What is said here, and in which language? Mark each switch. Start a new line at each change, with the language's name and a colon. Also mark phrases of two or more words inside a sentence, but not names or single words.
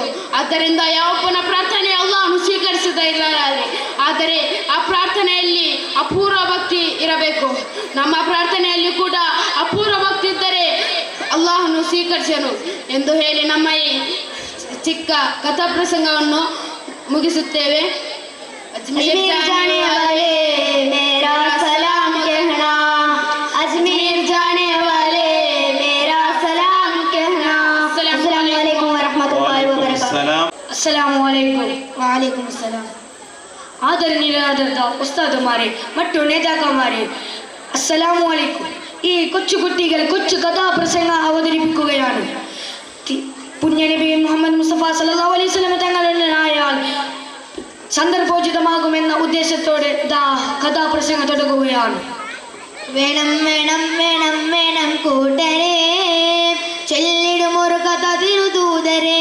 Kannada: ಆದ್ದರಿಂದ ಯಾವೊಬ್ಬನ ಪ್ರಾರ್ಥನೆ ಅಲ್ಲಾಹನು ಸ್ವೀಕರಿಸದೇ ಇಲ್ಲ. ಆದರೆ ಆ ಪ್ರಾರ್ಥನೆಯಲ್ಲಿ ಅಪೂರ್ವ ಭಕ್ತಿ ಇರಬೇಕು. ನಮ್ಮ ಪ್ರಾರ್ಥನೆಯಲ್ಲಿ ಕೂಡ ಅಪೂರ್ವ ಭಕ್ತಿ ಇದ್ದರೆ ಅಲ್ಲಾಹನು ಸ್ವೀಕರಿಸನು ಎಂದು ಹೇಳಿ ನಮ್ಮ ಈ ಚಿಕ್ಕ ಕಥಾ ಪ್ರಸಂಗವನ್ನು ಮುಗಿಸುತ್ತೇವೆ.
Hindi: अजमेर जाने वाले मेरा सलाम कहना, अजमेर जाने वाले मेरा सलाम कहना.
Arabic: السلام عليكم ورحمة الله وبركاته. السلام عليكم. وعليكم السلام.
Malayalam: ആദരണീയരായ ഉസ്താദുമാരെ മത്തു നേതാക്കമാരെ,
Arabic: السلام عليكم.
Malayalam: ഈ കൊച്ചുകുട്ടികൾ കൊച്ചു കഥാപ്രസംഗ അവതരിപ്പിക്കുകയാണ്. പുണ്യ നബി മുഹമ്മദ് മുസ്തഫ
Arabic: صلى الله عليه وسلم
Malayalam: തങ്ങളായാൽ സന്ദർഭോചിതമാകുമെന്ന ഉദ്ദേശത്തോടെ കഥാപ്രസംഗം തുടങ്ങുകയാണ്. വേണം വേണം വേണം വേണം കൂട്ടരെ, ചൊല്ലിടുമൊരു കഥ തിരുദൂതരെ.